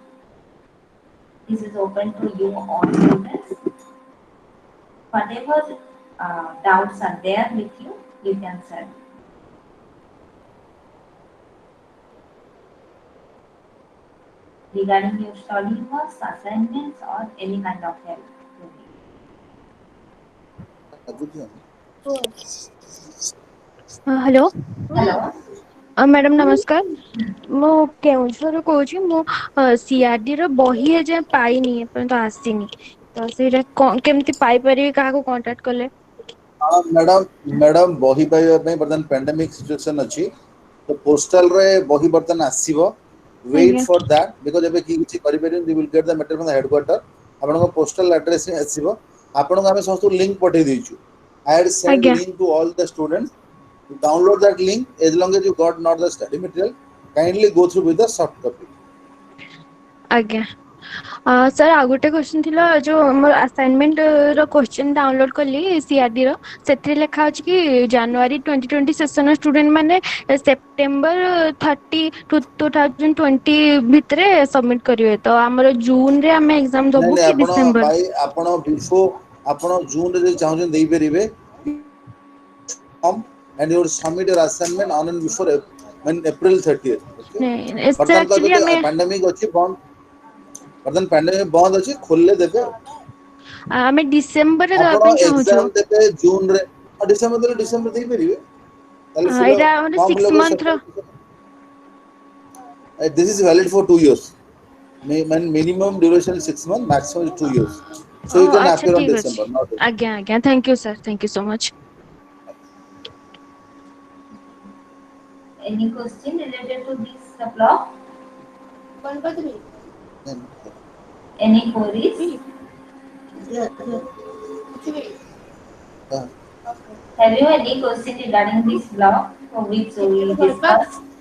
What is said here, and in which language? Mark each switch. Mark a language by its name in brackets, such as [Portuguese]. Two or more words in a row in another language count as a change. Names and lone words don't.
[English] This is open to you all students. Whatever doubts are there with you, you can share regarding your study works, assignments, or any kind of help. ହ୍ୟାଲୋ Hello. [Odia] ମ୍ୟାଡ଼ାମ ନମସ୍କାର। ମୁଁ କେଉଁଝରରୁ କହୁଛି। ମୁଁ ସିଆରଡି ର ବହି ଏଯାଏଁ ପାଇନି, ଏପର୍ଯ୍ୟନ୍ତ ଆସିନି। ତ ସେଇଟା କେମିତି ପାଇପାରିବି, କାହାକୁ କଣ୍ଟାକ୍ଟ କଲେ? ମ୍ୟାଡାମ ମ୍ୟାଡାମ ବହି ପାଇବା ପାଇଁ ବର୍ତ୍ତମାନ [English] pandemic situation [Odia] ଅଛି, ତ postal ରେ ବହି ବର୍ତ୍ତମାନ ଆସିବ। [English] wait [Odia] ଆଜ୍ଞା [English] for that because [Odia] ଏବେ କିଛି କରିପାରିବେନି, [English] you will get the material from the headquarter। [Odia] ଆପଣଙ୍କ postal address ରେ ଆସିବ। ଆପଣଙ୍କୁ ଆମେ ସମସ୍ତଙ୍କୁ link ପଠେଇ ଦେଇଛୁ। [English] I had sent [Odia] ଆଜ୍ଞା [English] link to all the students to download that link. As long as you got not the study material, kindly go through with the soft copy। [Odia] ଆଜ୍ଞା। ସାର୍ ଆଉ ଗୋଟେ କ୍ୱେଶ୍ଚନ୍ ଥିଲା, ଯୋଉ ମୋର ଆସାଇନମେଣ୍ଟ ର କ୍ୱେଶ୍ଚନ୍ ଡାଉନଲୋଡ୍ କଲି ସିଆରଡି ର, ସେଥିରେ ଲେଖା ଅଛି କି ଜାନୁଆରୀ 2020 ସେସନ ଷ୍ଟୁଡେଣ୍ଟ ମାନେ ସେପ୍ଟେମ୍ବର 30, 2020 ଭିତରେ ସବମିଟ କରିବେ। ତ ଆମର ଜୁନ ରେ ଆମେ ଏକ୍ସାମ ନାଇଁ ଦବୁ ନାଇଁ କି ଆପଣ ଡିସେମ୍ବର? ଭାଇ ଆପଣ ବିଫୋର ଆପଣ ଜୁନରେ ଯଦି ଚାହୁଁଛନ୍ତି ଦେଇପାରିବେ, [English] and you will submit your assignment on and before April 30th। okay, [Odia] ନାଇଁ ସେ ବର୍ତ୍ତମାନ ତ ଆକ୍ଚୁଆଲି ଏବେ ତ ଆମେ pandemic ଅଛି ବନ୍ଦ, ବର୍ତ୍ତମାନ pandemic ବନ୍ଦ ଅଛି, ଖୋଲିଲେ ଦେବେ। ଆମେ ଡିସେମ୍ବରରେ ଦେବା ଆପଣ ପାଇଁ ଚାହୁଁଛୁ। ଏକ୍ସାମ ଦେବେ ଜୁନରେ, ଡିସେମ୍ବର ଦେଲେ ଡିସେମ୍ବର ଦେଇପାରିବେ। ତାହେଲେ ଫୁଲ ଏଇଟା ଆମର ଫର୍ମ 6 ଫିଲଅପ ମନ୍ଥ ର। [English] this is valid for 2 years। minimum duration 6 months, maximum is 2 years। so you can [Odia] ଆଚ୍ଛା [English] appear on [Odia] ଠିକ ଅଛି। [English] December, not April। [Odia] ଆଜ୍ଞା ଆଜ୍ଞା, [English] thank you sir, thank you so much. Any question related to this block? Any queries? Have you any question regarding this block for which we discussed?